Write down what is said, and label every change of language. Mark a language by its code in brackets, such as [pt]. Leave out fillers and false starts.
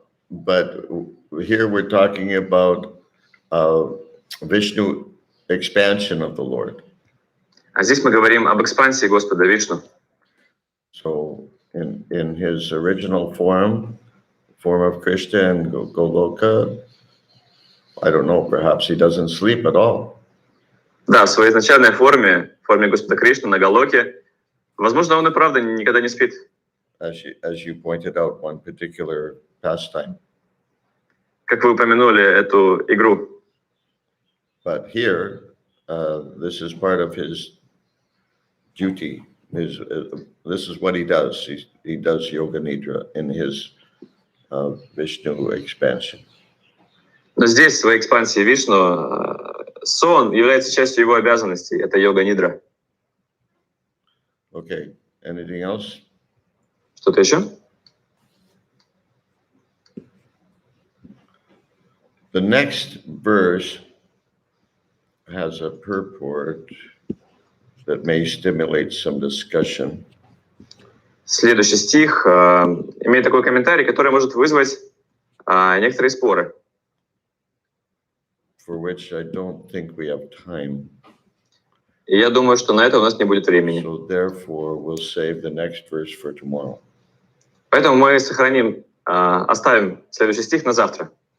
[en] But here we're talking about Vishnu expansion of the Lord. [ru] А здесь мы говорим об экспансии Господа Вишну. [en] So in his original form of Krishna and Goloka, I don't know, perhaps he doesn't sleep at all. [ru] Да, в своей изначальной форме Господа Кришны на Галоке, возможно, он и правда никогда не спит. [en] As you pointed out, one particular pastime. [ru] Как вы упомянули эту игру. [en] But here, this is part of his duty. This is what he does. He does yoga nidra in his Vishnu expansion. [ru] Но здесь, в своей экспансии Вишну, сон является частью его обязанностей. Это йога-нидра. [en] Okay. Anything else? [ru] Что-то еще? [en] The next verse has a purport that may stimulate some discussion. [ru] Следующий стих имеет такой комментарий, который может вызвать некоторые споры. [en] For which I don't think we have time. [ru] И я думаю, что на это у нас не будет времени. [en] So therefore, we'll save the next verse for tomorrow. [ru] Поэтому мы оставим следующий стих на завтра.